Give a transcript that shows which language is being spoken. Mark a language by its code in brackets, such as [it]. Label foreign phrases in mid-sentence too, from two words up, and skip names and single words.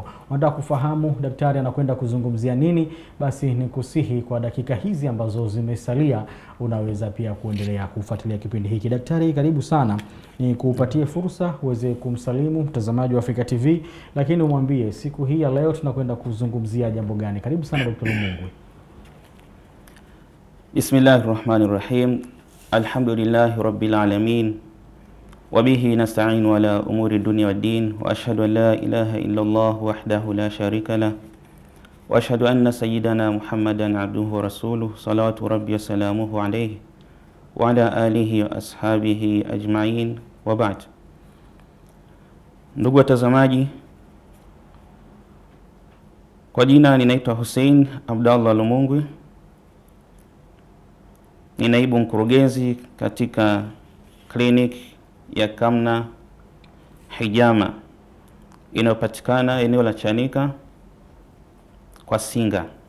[sw] Unataka kufahamu daktari anakwenda kuzungumzia nini? Basi nikusihi kwa dakika hizi ambazo zimesalia unaweza pia kuendelea kufuatilia kipindi hiki. Daktari, karibu sana. Ni kupatie fursa uweze kumsalimu mtazamaji wa Africa TV, lakini umwambie siku hii ya leo tunakwenda kuzungumzia jambo gani. Karibu sana Dr. Lumungwi. [ar] Bismillahirrahmanirrahim. الحمد لله رب العالمين. وبه نستعين على أمور الدنيا والدين وأشهد أن لا إله إلا الله وحده لا شريك له وأشهد أن سيدنا محمدا عبده ورسوله صلوات ربي وسلامه عليه وعلى آله وأصحابه أجمعين وبعد. [sw] Ndugu watazamaji, kwa jina ninaitwa Hussein Abdallah Lumungwi. Ni naibu mkurugenzi katika clinic ya Kamna Hijama inayopatikana eneo la Chanika kwa Singa.